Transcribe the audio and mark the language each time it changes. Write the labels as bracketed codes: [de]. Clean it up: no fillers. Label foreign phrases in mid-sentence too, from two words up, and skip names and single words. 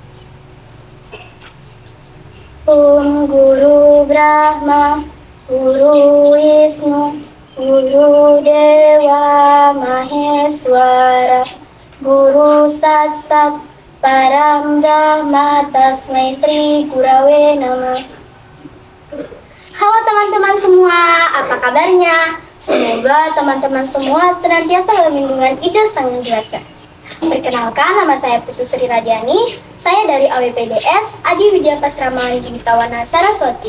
[sa] Om Guru Brahma, Guru Wisnu, Guru Dewa Maheswara, Guru Sat Sat, Param Brahma Tasmai Sri Gurawe Namah. [id] Halo teman-teman semua, apa kabarnya? Semoga teman-teman semua senantiasa dalam lindungan Ida Sang Yang Kuasa. Perkenalkan, nama saya Putu Sri Radiani. Saya dari AWPDS Adi Widya Pasrama Gimitawana Saraswati.